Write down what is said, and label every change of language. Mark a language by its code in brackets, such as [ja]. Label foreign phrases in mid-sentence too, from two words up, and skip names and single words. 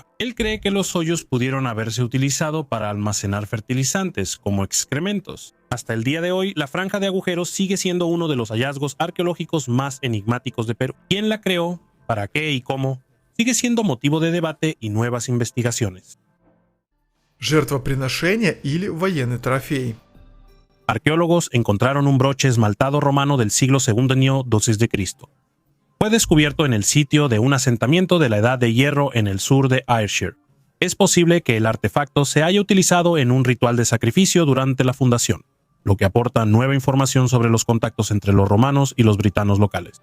[es] Él cree que los hoyos pudieron haberse utilizado para almacenar fertilizantes, como excrementos. Hasta el día de hoy, la franja de agujeros sigue siendo uno de los hallazgos arqueológicos más enigmáticos de Perú. ¿Quién la creó? ¿Para qué y cómo? Sigue siendo motivo de debate y nuevas investigaciones. [ru] Жертвоприношение или военный трофей. [es] Arqueólogos encontraron un broche esmaltado romano del siglo II d.C. Fue descubierto en el sitio de un asentamiento de la Edad de Hierro en el sur de Ayrshire. Es posible que el artefacto se haya utilizado en un ritual de sacrificio durante la fundación, lo que aporta nueva información sobre los contactos entre los romanos y los britanos locales.